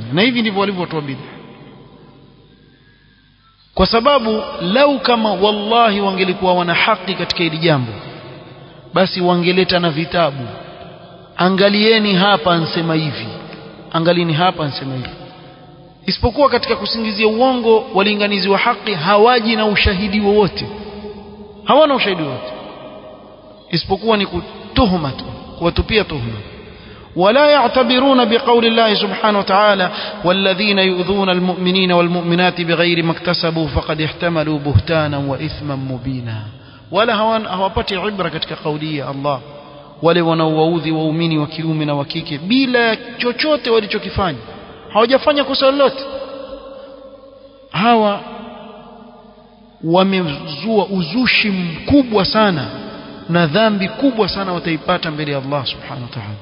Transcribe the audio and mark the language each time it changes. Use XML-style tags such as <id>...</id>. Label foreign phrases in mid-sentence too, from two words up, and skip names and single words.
<sw>Na hivi ndivyo walivyotoa bid'a, kwa sababu lau kama wallahi wangelikuwa wana haki katika hili jambo, basi wangeleta na vitabu, angalieni hapa ansema hivi, angalieni hapa ansema hivi. Isipokuwa katika kusingizia uongo, walinganizi wa haki hawaji na ushahidi wowote, hawana ushahidi wowote. isipokuwa ni kutuhuma tu, kuwatupia tuhuma.</sw> <ar>ولا يعتبرون بقول الله سبحانه وتعالى والذين يؤذون المؤمنين والمؤمنات بغير ما اكتسبوا فقد احتملوا بهتانا وإثما مبينا.</ar> <sw>ولا hawapati ibra katika kauli ya Allah wale wanaowaudhi waumini wa kiume na wa kike bila chochote walichokifanya, hawajafanya kosa lolote. Hawa wamezua uzushi mkubwa sana na dhambi kubwa sana wataipata mbele ya Allah</sw> <ar>سبحانه وتعالى.</ar>